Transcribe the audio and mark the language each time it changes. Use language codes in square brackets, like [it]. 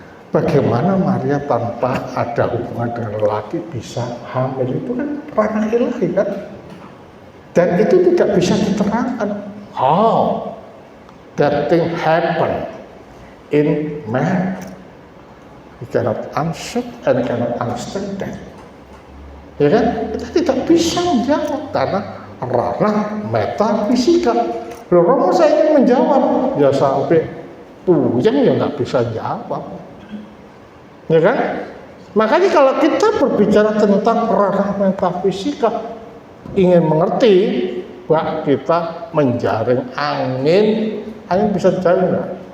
[id] Bagaimana Maria tanpa ada hubungan dengan lelaki bisa hamil, itu kan ranah ilahi kan? Dan itu tidak bisa diterangkan. [en] How that thing happen in man? We cannot answer and cannot understand that. [id] Ya kan? Kita tidak bisa menjawab karena ranah metafisika. Loh, Romo saya ingin menjawab, ya sampai puyeng ya nggak bisa jawab. Ya kan? Makanya kalau kita berbicara tentang ranah metafisika, ingin mengerti, bahwa kita menjaring angin bisa jaring nggak?